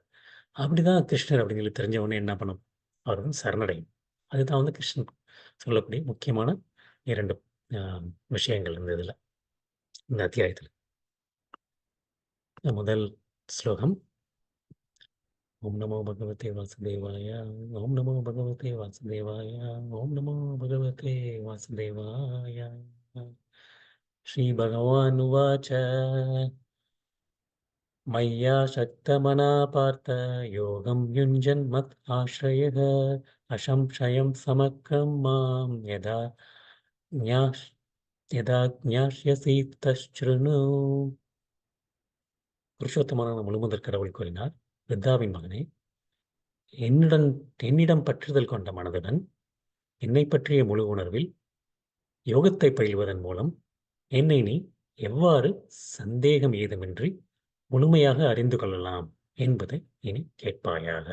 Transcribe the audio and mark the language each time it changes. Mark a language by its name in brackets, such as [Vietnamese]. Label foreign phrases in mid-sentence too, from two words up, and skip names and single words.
[Tamil] அப்படிதான் கிருஷ்ணர் அப்படின்னு சொல்லி தெரிஞ்ச உடனே என்ன பண்ணணும்? அவர் வந்து சரணடையும். அதுதான் வந்து கிருஷ்ணன் சொல்லக்கூடிய முக்கியமான 2 அ விஷயங்கள் இந்த இதுல, இந்த அத்தியாயத்துல. முதல் ஸ்லோகம். [Sanskrit] ॐ नमो भगवते वासुदेवाय, ॐ नमो भगवते वासुदेवाय, ॐ नमो भगवते वासुदेवाय. श्रीभगवानुवाच मय्या शक्तमना पार्थ योगं युञ्जन्मत् आश्रयः असंशयं समग्रं मां ज्ञास् यदा ज्ञास्यसि तच्छृणु. [Tamil] புருஷோத்தமனான முழுமுதற் கடவுள் கூறினார், வித்தாவின் மகனே, என்னுடன் என்னிடம் பற்றுதல் கொண்ட மனதுடன் என்னைப் பற்றிய முழு உணர்வில் யோகத்தை பயில்வதன் மூலம் என்னை நீ எவ்வாறு சந்தேகம் ஏதுமின்றி முழுமையாக அறிந்து கொள்ளலாம் என்பதை இனி கேட்பாயாக.